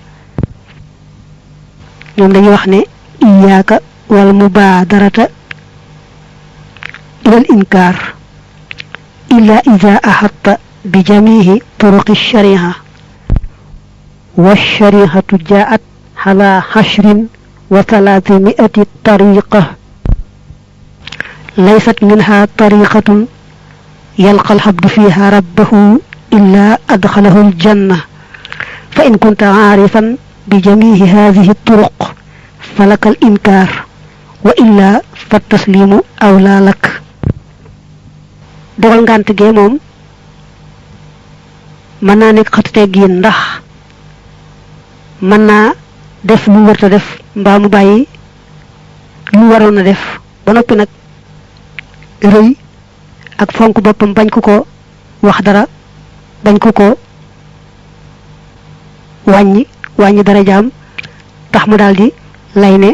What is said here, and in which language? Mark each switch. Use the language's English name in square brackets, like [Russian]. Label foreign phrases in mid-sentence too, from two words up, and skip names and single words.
[Wolof] ñoom dañuy wax ne [Arabic] إياك والمبادرة إلى الإنكار إلا إذا أحطت بجميع طرق شرحه وشرحه ذات على 10 طريقة ليست منها طريقة يلقى العبد فيها ربه إلا أدخله الجنة فإن كنت عارفا بجميع هذه الطرق فلك الإنكار وإلا فالتسليم أولى لك [Wolof] dogal ngant ge mom man na nek xat teggin ndax man na def lu wërta def mba mu bayyi lu warona def ba nopi nak reuy ak fonk bopam bañ ko ko wax dara bañ ko ko wañi dara jam tax mu daldi lay ne